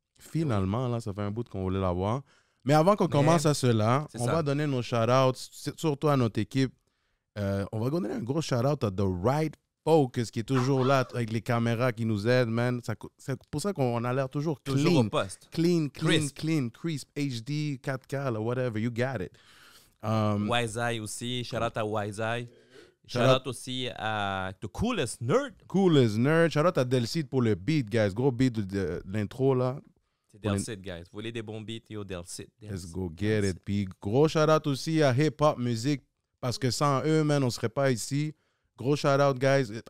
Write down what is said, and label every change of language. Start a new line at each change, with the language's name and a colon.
French: Finalement, là, ça fait un bout qu'on voulait l'avoir. Mais avant qu'on commence à cela, on va donner nos shout-outs, surtout à notre équipe. On va donner un gros shout-out à The Right Focus qui est toujours là avec les caméras qui nous aident, man. C'est pour ça qu'on a l'air toujours clean. Toujours au poste.
English: Crisp, HD, 4K,
French: là,
English: whatever, you got it.
French: Wise Eye aussi. Shout out à Wise Eye. Shout out aussi à The Coolest Nerd. Coolest Nerd. Shout out à Delcide pour le beat, guys. Gros beat de l'intro, là. C'est Delcide, guys. Vous voulez des bons beats, yo, Delcide.
English: Let's go get it.
French: Puis gros shout out aussi à Hip Hop Music parce que sans eux, man, on serait pas ici. Gros shout-out, guys.